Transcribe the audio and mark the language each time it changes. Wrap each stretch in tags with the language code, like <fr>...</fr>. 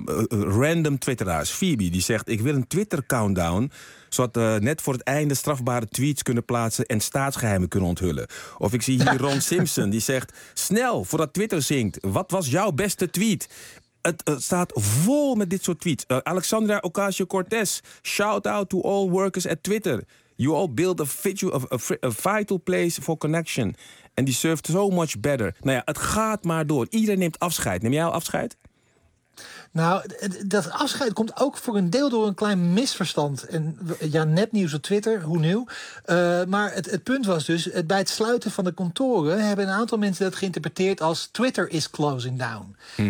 <nl>Random Twitteraars, Phoebe, die zegt: ik wil een Twitter-countdown, zodat net voor het einde strafbare tweets kunnen plaatsen en staatsgeheimen kunnen onthullen. Of ik zie hier Ron Simpson, die zegt: snel, voordat Twitter zinkt, wat was jouw beste tweet? Het staat vol met dit soort tweets.</nl> <en>Alexandra Ocasio-Cortez, shout-out to all workers at Twitter. You all build a vital place for connection.</en> <nl>En die</nl> <en>served so much better.</en> <nl>Nou ja, het gaat maar door. Iedereen neemt afscheid. Neem jij al afscheid? Nou, dat afscheid komt ook voor een deel door een klein misverstand. En ja, nepnieuws op Twitter, hoe nieuw. Maar het punt was dus, bij het sluiten van de kantoren hebben een aantal mensen dat geïnterpreteerd als</nl> <en>Twitter is closing down.</en> <nl>Hmm.</nl>